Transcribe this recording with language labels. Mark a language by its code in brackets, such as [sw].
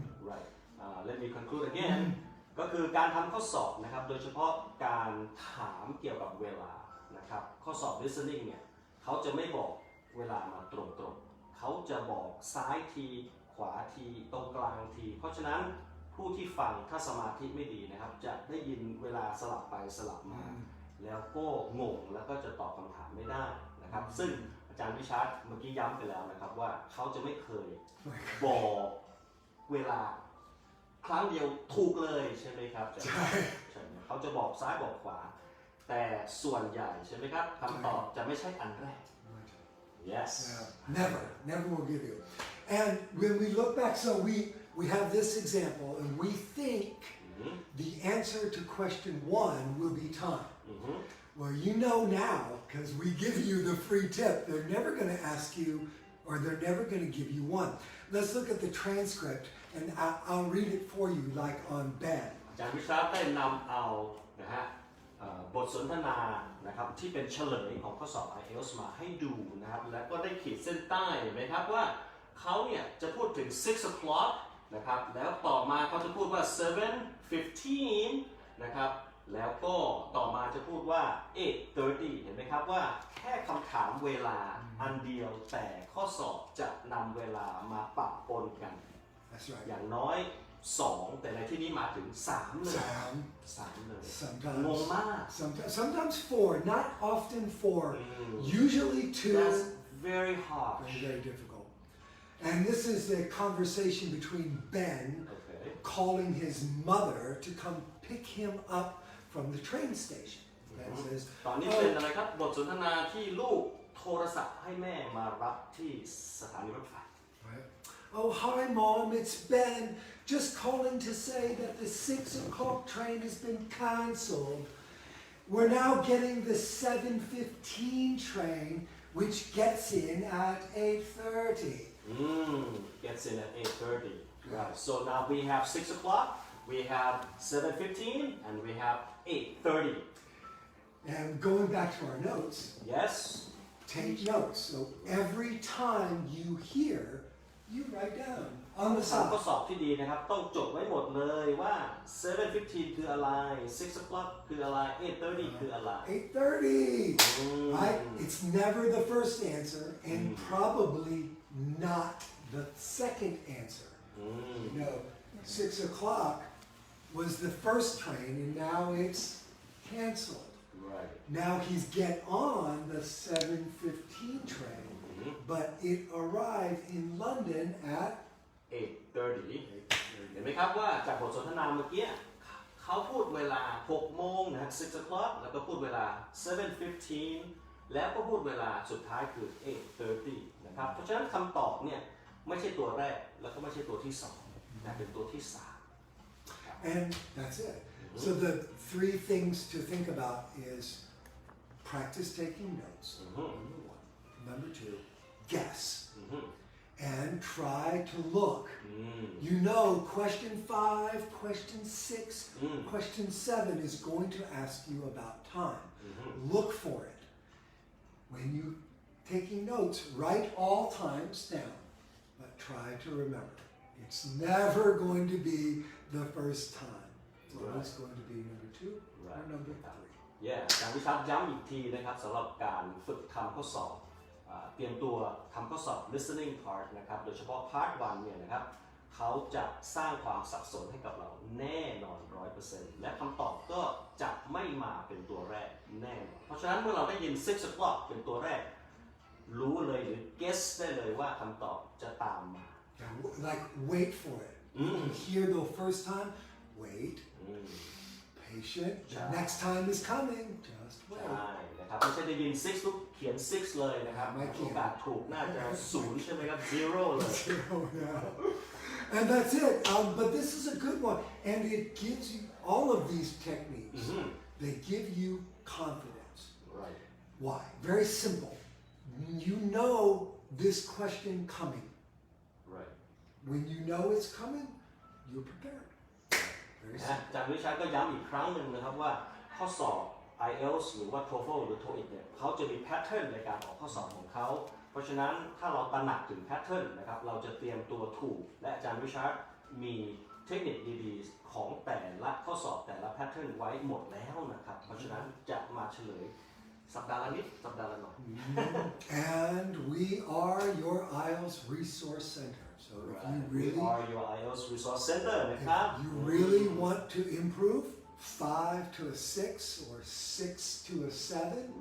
[en] right let me conclude again [th] ก็คือการทำข้อสอบนะครับโดยเฉพาะการถามเกี่ยวกับเวลานะครับข้อสอบ listening เนี่ยเขาจะไม่บอกเวลามาตรงๆเขาจะบอกซ้ายทีขวาทีตรงกลางทีเพราะฉะนั้นผู้ที่ฟังถ้าสมาธิไม่ดีนะครับจะได้ยินเวลาสลับไปสลับมาแล้วก็งงแล้วก็จะตอบคำถามไม่ได้นะครับซึ่งอาจารย์วิชาร์ดเมื่อกี้ย้ำไปแล้วนะครับว่าเขาจะไม่เคย บอกเวลาครั้งเดียวถูกเลยใช่ไหมครับใช่เขาจะบอกซ้ายบอกขวาแต่ส่วนใหญ่ใช่ไหมครับคำตอบจะไม่ใช่อันแรก yes [en] Never will give you. And when we look back, so we have this example, and we think the answer to question 1 will be time. Well, you know now, because we give you the free tip, they're never going to ask you, or they're never going to give you 1. Let's look at the transcript, and I'll read it for you, like on Ben. [th] อาจารย์วิชาร์ดได้นำเอานะฮะบทสนทนานะครับที่เป็นเฉลยของข้อสอบ IELTS มาให้ดูนะครับและก็ได้ขีดเส้นใต้เห็นไหมครับว่าเขาเนี่ยจะพูดถึง 6 o'clock นะครับแล้วต่อมาเขาจะพูดว่า 7:15 นะครับแล้วก็ต่อมาจะพูดว่า 8:30 เห็นไหมครับว่าแค่คำถามเวลาอันเดียวแต่ข้อสอบจะนำเวลามาปะปนกัน [en] That's right. [th] อย่างน้อย2แต่ในที่นี้มาถึง3เลย3เลย งงมาก [en] Sometimes 4, not often 4. Usually 2. That's very hard Very difficult. And this is the conversation between Ben calling his mother to come pick him up from the train station. Ben says, [th] ตอนนี้เป็นอะไรครับบทสนทนาที่ลูกโทรศัพท์ให้แม่มารับที่สถานีรถไฟ [en] Oh, hi, Mom, it's Ben. Just calling to say that the 6 o'clock train has been cancelled. We're now getting the 7:15 train, which gets in at 8:30. Gets in at 8:30. Right. So now we have 6 o'clock, we have 7:15, and we have 8:30. And going back to our notes, Yes. take notes. So every time you hear, you write down on the [th] ข้อ [en] side. [th] สอบที่ดีนะครับต้องจดไว้หมดเลยว่า 7:15 คืออะไร 6 o'clock คืออะไร 8:30 คืออะไร [en] 8:30. Right? It's never the first answer, and probably not the second answer. You know, 6 o'clock was the first train, and now it's canceled. Right. Now he's get on the 7:15 train, but it arrived in London at [th] 8:30 เห็นไหมครับว่าจากบทสนทนาเมื่อกี้เขาพูดเวลา 6 โมงนะ 6 o'clock แล้วก็พูดเวลา 7:15 แล้วก็พูดเวลาสุดท้ายคือ 8:30 นะครับเพราะฉะนั้นคำตอบเนี่ยไม่ใช่ตัวแรกแล้วก็ไม่ใช่ตัวที่2แต่เป็นตัวที่3 [en] and that's it. So the 3 things to think about is practice taking notes. Number 1. Number 2, guess. And try to look. You know, question 5, question 6, question 7 is going to ask you about time. Look for it. When you taking notes, write all times down, but try to remember. It's never going to be the first time. It's always going to be number 2 or number 3. [th] การวิชาย้ำอีกทีนะครับสำหรับการฝึกทำข้อสอบ เตรียมตัวทำข้อสอบ listening part นะครับโดยเฉพาะ part 1เนี่ยนะครับเขาจะสร้างความสับสนให้กับเราแน่นอน 100% และคำตอบก็จะไม่มาเป็นตัวแรกแน่นอนเพราะฉะนั้นเมื่อเราได้ยิน 6 o'clock เป็นตัวแรกรู้เลยหรือ guess ได้เลยว่าคำตอบจะตามมา [en] Like wait for it. You hear the first time, wait. Patient. The next time is coming. Just [th] ใช่ [en] wait. [th] นะครับไม่ใช่ได้ยิน 6 ปุ๊บเขียน 6 เลยนะครับโอกาสถูกน่าจะ0ใช่ไหมครับ 0 เลย [en] Zero now. And that's it. But this is a good one. And it gives you all of these techniques. They give you confidence. right Why? Very simple. You know this question coming. right When you know it's coming, you're prepared. Very [th] นะ [en] simple. [th] อาจารย์วิชาก็ย้ำอีกครั้งหนึ่งนะครับว่าข้อสอบ IELTS หรือว่า TOEFL หรือ TOEIC เนี่ยเขาจะมีแพทเทิร์นในการออกข้อสอบของเขาเพราะฉะนั้นถ้าเราตระหนักถึงแพทเทิร์นนะครับเราจะเตรียมตัวถูกและอาจารย์วิชามีเทคนิคดีๆของแต่ละข้อสอบแต่ละแพทเทิร์นไว้หมดแล้วนะครับเพราะฉะนั้นจะมาเฉลยสัปดาห์ละนิดสัปดาห์ละหน่อย [en] And we are your IELTS Resource Center. So if you We really, are your IELTS Resource Center นะครับ if you really want to improve 5 to a 6 or 6 to a 7,